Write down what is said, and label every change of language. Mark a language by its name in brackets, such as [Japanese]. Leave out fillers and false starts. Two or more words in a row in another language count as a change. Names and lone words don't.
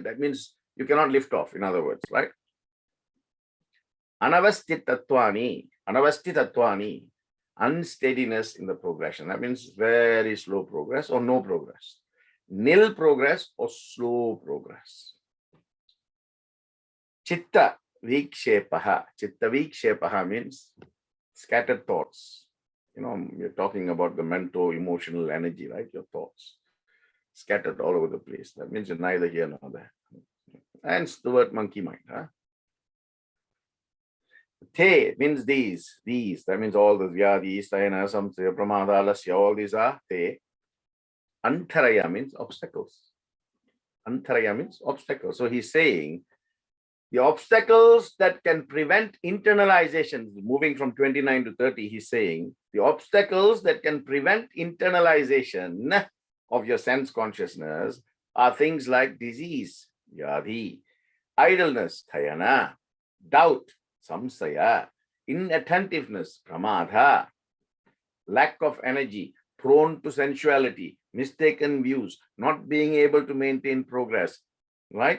[English] That means you cannot lift off, in other words, right? Anavastitattvani, unsteadiness in the progression. That means very slow progress or no progress. Nil progress or slow progress. [Sanskrit] Chitta vikshepaha. Chitta vikshepaha [English] means scattered thoughts. You're talking about the mental, emotional energy, right? Your thoughts scattered all over the place. That means you're neither here nor there. Hence the word monkey mind. Te means these. That means all the [Sanskrit] vyadi, stayana, samsaya, pramada, alasya, [English] all these are te. Antaraya means obstacles. Antaraya means obstacles. So he's saying the obstacles that can prevent internalization, moving from 29 to 30, he's saying the obstacles that can prevent internalization of your sense consciousness are things like disease, yadi, idleness, thayana, doubt, samsaya, inattentiveness, pramadha, lack of energy, prone to sensuality, mistaken views, not being able to maintain progress, right?